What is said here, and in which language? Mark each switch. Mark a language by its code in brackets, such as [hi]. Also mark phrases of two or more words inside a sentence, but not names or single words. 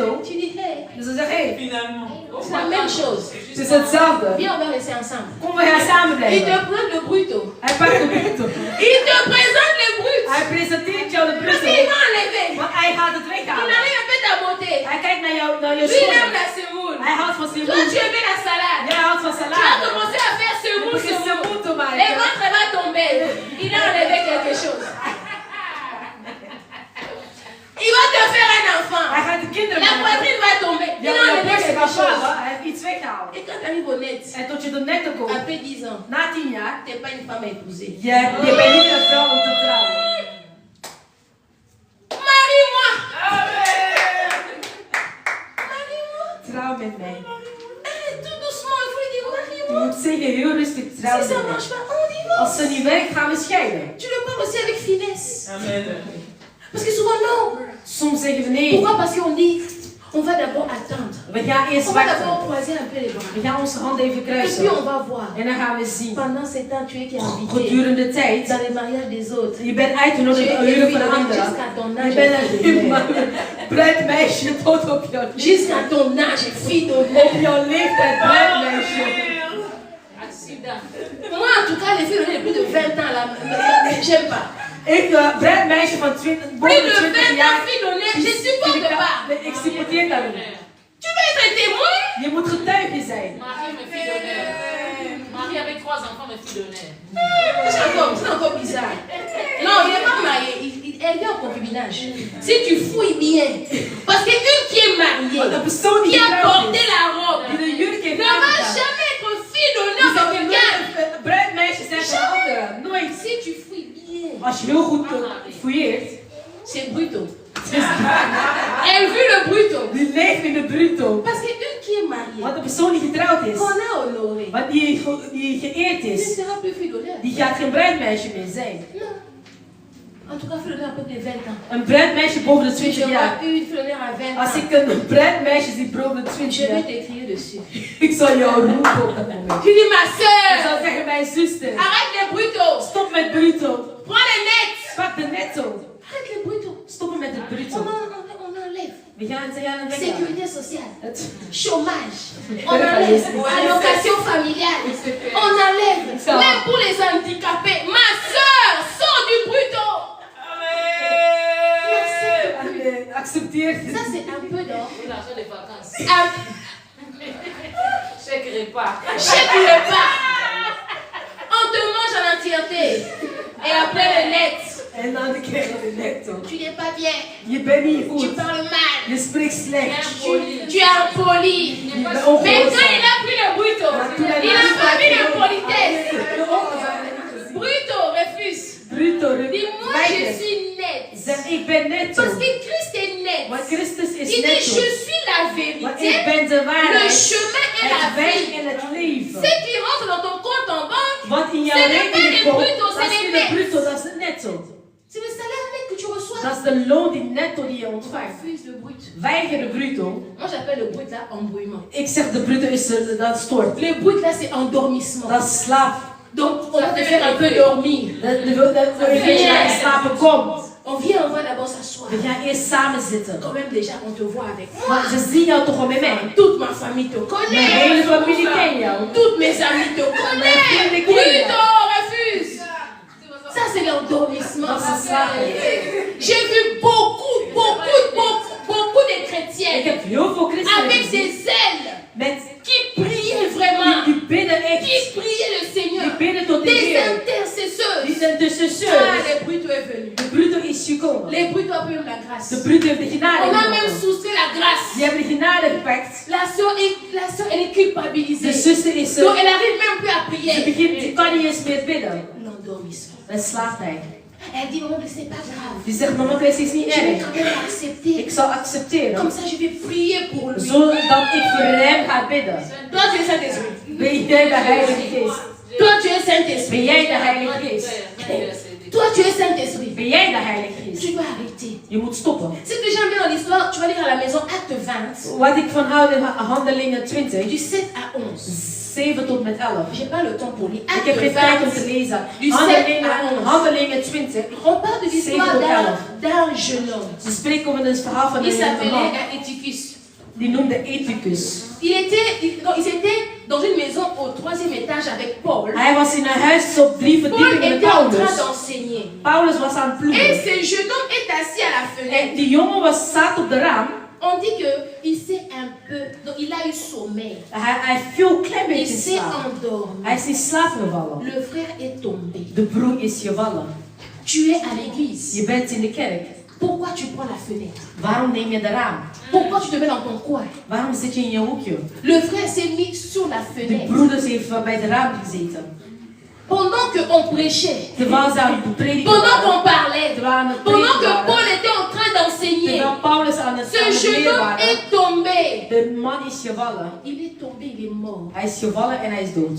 [fr] tu dis, hey, [nl] dus ze zeggen, hey, [fr] c'est la même chose. [nl] het is hetzelfde. [fr] Viens, on va rester ensemble. [nl] Kom, we gaan samen [fr] Il te [nl] blijven. [fr] prend le bruto. [nl] Hij pakt de bruto. [fr] Il te présente le brut. [nl] Hij presenteert jou de [fr] Parce [nl] bruto. [fr] qu'il va enlever. [nl] Want hij gaat het [fr] Il [nl] weghalen. [fr] enlève un peu ta beauté. [nl] Hij kijkt naar jou, naar je [fr] Lui, il aime [nl] schoenen. [fr] la semoule. [nl] Hij houdt van [fr] Toi, [nl] simoen. [fr] tu aimes la salade. [nl] Jij houdt van [fr] Tu vas [nl] salade. [fr] commencer à faire [nl] Je [fr] semoule, [nl] begint [fr] semoule. [nl] simoen te [fr] Le [nl] maken. [fr] ventre va tomber. Il a enlevé quelque chose. Il va te faire un enfant. [nl] Hij gaat de kinderen [fr] La [nl] maken. [fr] poitrine va tomber. Il [nl] Ja, [fr] a [nl] maar je [fr] enlevé [nl] borst [fr] quelque [nl] gaat [fr] chose. [nl] vallen. Hij heeft iets weggehaald. [fr] Et quand tu arrives au net, [nl] En tot je de netto komt, [fr] après 10 ans, [nl] na 10 jaar, [fr] tu n'es pas une femme à épouser. [nl] je bent niet een vrouw om te trouwen. [fr] Marie-moi. Marie-moi. [nl] Trouw met mij. [fr] Tout doucement, il faut lui dire [nl] Je [fr] marie-moi. [nl] moet zeggen, heel rustig, [fr] Si [nl] trouw [fr] ça [nl] met [fr] ne [nl] mij. [fr] marche pas, on divorce. [nl] Als ze niet werkt, gaan we scheiden. [fr] Tu le parles aussi avec finesse. Amen. Parce que souvent, non. [nl] Soms zeggen we nee. [fr] Pourquoi? Parce qu'on dit, On va d'abord attendre. [nl] We gaan eerst [fr] On va [nl] wachten. [fr] d'abord croiser un peu les bras. [nl] We gaan onze handen even [fr] Et puis [nl] kruisen. [fr] on va voir. [nl] En dan gaan we zien. [fr] Pendant ces temps, tu es qui est invité [nl] Gedurende de tijd. [fr] dans les mariages des autres. [nl] Je bent [fr] Tu [nl] uitgenodigd [fr] es [nl] aan huwelijk [fr] invité [nl] van anderen. [fr] jusqu'à ton [nl] Je [fr] âge. [nl] bent [fr] fille [nl] een [fr] d'honneur. [nl] bruidmeisje tot op jouw [fr] Jusqu'à ton âge, fille d'honneur. [nl] Op jouw leeftijd bruidmeisje. [fr] Accident. Moi, en tout cas, les filles d'honneur de plus de 20 ans, là, j'aime pas. [nl] Ik, bruidmeisje van 20, [fr] Plus [nl] boven [fr] de 20 20 ans, [nl] jaar. [fr] fille d'honneur, je supporte pas. [nl] Ik supporteer dat niet. [fr] Tu vas être témoin. [nl] Je moet getuige zijn. [fr] Marie, mes filles d'honneur. Marie avec 3 enfants, mes filles d'honneur. C'est encore bizarre. Non, il n'est pas marié. Elle vient au concubinage. Si tu fouilles bien. Parce qu'une qui est mariée, [nl] Want een persoon die [fr] qui a [nl] getrouwd [fr] porté [nl] is, [fr] la robe, [nl] die de jurk heeft [fr] ne va [nl] aangedaan, [fr] jamais être fille d'honneur [nl] die zal [fr] de [nl] nooit [fr] quelqu'un. [nl] een bruidmeisje zijn van anderen. Nooit. [fr] Si tu fouilles bien, [nl] Als je heel goed fouilleert, [fr] c'est bruto. Elle vit le bruto. [nl] die leeft in de bruto. [fr] Parce qu'une qui est mariée, [nl] Want een persoon die getrouwd is, [fr] qu'on a honoré, [nl] want die geëerd [fr] ne [nl] is, [fr] sera plus fille d'honneur. [nl] die gaat geen bruidmeisje meer zijn. [fr] Non. En tout cas, fille d'honneur à peu près 20 ans. [nl] Een bruidmeisje boven de [fr] Si [nl] 20 [fr] je [nl] jaar. [fr] vois une fille d'honneur à 20 [nl] Als [fr] ans, [nl] ik een bruidmeisje zie boven de 20 [fr] je vais [nl] jaar, [fr] t'écrire dessus. [nl] ik zal jou roepen op dat moment. [fr] Tu dis, ma [nl] Ik [fr] soeur, [nl] zal zeggen, mijn zuster, [fr] arrête les brutos. [nl] stop met bruto. [fr] Prends les nets. [nl] Pak de netto. [fr] Arrête les brutos. [nl] Stoppen met het [fr] On, [nl] bruto. [fr] on enlève. [nl] We gaan het aan het [fr] Sécurité sociale, [nl] Het [fr] chômage, on enlève allocation familiale, on enlève. Même pour les handicapés, ma soeur, sors du bruto. [nl] accepteer. [fr] Ça, c'est un peu d'or. Pour l'argent des vacances. Un Chèque repas. chèque repas. On te mange en entièreté. Et après le net, [nl] En dan krijg je de netto. [fr] tu n'es pas bien. [nl] Je bent niet [fr] Tu [nl] goed. [fr] parles mal. [nl] Je spreekt slecht. [fr] Tu es impoli. [nl] Je bent [fr] Mais quand [nl] ongehoorzaam. [fr] il a pris le bruto, il n'a pas mis de politesse. Bruto refuse. Bruto. Dis-moi, je suis net. [nl] Zeg, ik ben netto. [fr] Parce que Christ est net. [nl] Want Christus [fr] Il [nl] is [fr] dit, [nl] netto. [fr] je suis la [nl] Want [fr] vérité, [nl] ik ben de [fr] le [nl] waarheid. [fr] chemin et la [nl] Het weg [fr] vie. [nl] en het leven. [fr] Ce qui rentre dans ton compte en banque, [nl] Wat in jouw [fr] c'est n'est pas [nl] rekening [fr] les [nl] komt, [fr] brutos, [nl] dat [fr] c'est [nl] is [fr] les [nl] niet de [fr] nets. [nl] bruto, dat is het netto. [fr] C'est le salaire net que tu reçois. [nl] Dat is de loon die netto die je ontvangt. [fr] Refuse le brut. [nl] Weiger de bruto. [fr] Moi, j'appelle le brut là embrouillement. [nl] Ik zeg de bruto is dat stoort. [fr] Le brut là, c'est endormissement. [nl] Dat is slaap. [fr] Donc, on va te faire un peu dormir. [nl] Dat je naar je slapen komt. [fr] On vient, on va d'abord s'asseoir. [nl] We gaan eerst samen zitten. [fr] Quand même, déjà, on te voit avec moi. [nl] Maar ze zien jou toch al met mij. [fr] Toute ma famille te [nl] Mijn [fr] connaît. [nl] hele familie ken jou. [fr] Toutes mes amies te connaissent. [nl] Mijn vrienden [fr] Bruto, [nl] kennen [fr] refuse. Ça, c'est l'endormissement. [nl] Dat is slaap. [fr] J'ai vu beaucoup de [nl] Ik [fr] chrétiens [nl] heb heel veel christenen [fr] avec [nl] gezien [fr] des ailes [nl] met [fr] qui priaient vraiment, [nl] die bidden echt. [fr] qui priaient le Seigneur, [nl] Die bidden tot de [fr] des [nl] Heer. Die [fr] intercesseurs. [nl] zijn Ah, tussensteurs. [fr] les brutos est venu. [nl] De bruto is gekomen. [fr] Les brutos ont pris la grâce. [nl] De bruto heeft de genade [fr] On a même [nl] genomen. [fr] soustrait la grâce. [nl] Die hebben de genade gepakt. [fr] La soeur, elle est [nl] De [fr] culpabilisée. [nl] zuster is [fr] Donc, elle n'arrive même plus à [nl] ze [fr] prier. [nl] begint, ze kan niet eens meer bidden. [fr] L'endormissement. [nl] Dan slaapt hij. [fr] Elle dit, maman, mais c'est pas grave. [nl] Die zegt, mama, het is niet [fr] Je vais [nl] erg. [fr] quand même accepter. [nl] Ik zal accepteren. [fr] Comme ça, je vais prier pour lui. [nl] Zodat ik voor hem ga bidden. [fr] Toi, tu es Saint-Esprit. [nl] Ben jij de Heilige Geest? [fr] Toi, tu es Saint-Esprit. [nl] Ben jij de Heilige Geest? [fr] Toi, tu es Saint-Esprit. [nl] Ben jij de Heilige Geest? [fr] Tu dois arrêter. [nl] Je moet stoppen. [fr] Si tu jamais dans l'histoire, tu vas lire à la maison Acte 20, [nl] Wat ik van houd in Handelingen 20, [fr] du 7 à 11. [nl] 7 tot met 11. [fr] J'ai pas le temps pour lire. [nl] Ik heb [fr] Acte [nl] geen tijd om te [fr] 20. [nl] lezen. [fr] Du 7 à 11. [nl] Handelingen 20. [fr] On parle de l'histoire [nl] 7 tot 11. [fr] d'un jeune homme. [nl] Ze spreken over het verhaal van [fr] Il [nl] een [fr] s'appelait [nl] man. [fr] Eutychus. [nl] Die noemde Ethicus. [fr] Ils étaient dans une maison au 3e étage avec Paul. [nl] Hij was in een huis op 3 [fr] Paul [nl] verdiepingen met [fr] était en train [nl] Paulus. [fr] d'enseigner. [nl] Paulus was aan het [fr] Et [nl] ploegen. [fr] ce jeune homme est assis à la [nl] En [fr] fenêtre. [nl] die jongen zat op de raam. [fr] On dit qu'il s'est un peu... Donc il a eu sommeil. [nl] Hij viel een klein [fr] Il [nl] beetje in [fr] s'est [nl] slaap. [fr] endormi. [nl] Hij is in slaap gevallen. [fr] Le frère est tombé. [nl] De broer is gevallen. [fr] Tu es à l'église. [nl] Je bent in de kerk. [fr] Pourquoi tu prends la fenêtre? [nl] Waarom neem je de raam? [fr] Pourquoi tu te mets dans ton coin? [nl] Waarom zit je in je hoekje? [fr] Le frère s'est mis sur la [nl] De [fr] fenêtre. [nl] broeders heeft bij de raam gezeten. [fr] Pendant qu'on prêchait, [nl] Terwijl ze aan het prediken [fr] pendant [nl] waren. [fr] qu'on parlait, [nl] Terwijl aan het [fr] pendant [nl] prediken [fr] que [nl] waren. [fr] Paul était en train d'enseigner, [nl] Terwijl Paulus aan het [fr] ce jeune [nl] leren [fr] homme [nl] waren. [fr] est tombé. [nl] De man is gevallen. [fr] Il est tombé, il est mort. [nl] Hij is gevallen en hij is dood.